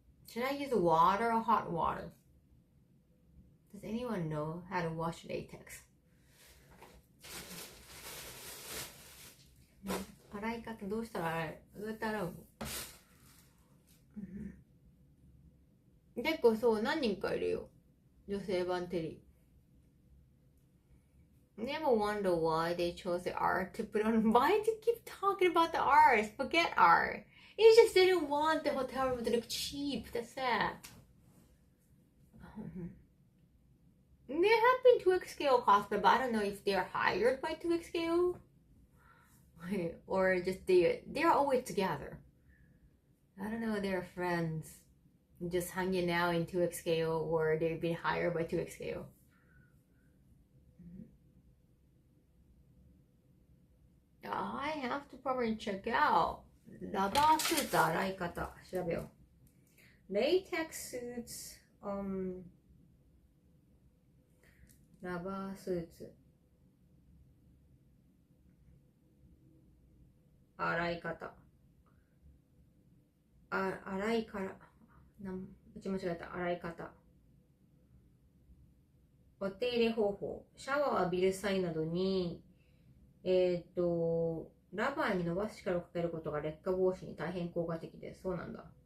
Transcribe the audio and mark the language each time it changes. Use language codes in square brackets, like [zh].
[en] Should I use water or hot water? Does anyone know how to wash latex? [ja] 洗い方どうしたら洗える？どうやって洗うの？結構そう何人かいるよ。女性版テリー。 [en] Never wonder why they chose the art to put on. Why do you keep talking about the art? Forget art. You just didn't want the hotel room to look cheap. That's it. There have been 2X cosplay, but I don't know if they're hired by 2X or just they're always together. I don't know, they're friends just hanging out in 2X or they've been hired by 2X I have to probably check out [ja] ラバースーツ洗い方調べよう。 [en] Latex suits [ja] ラバースーツ洗い方洗いからうち間違えた洗い方お手入れ方法シャワーを浴びる際などにラバーに伸ばし力をかけることが劣化防止に大変効果的です。そうなんだ。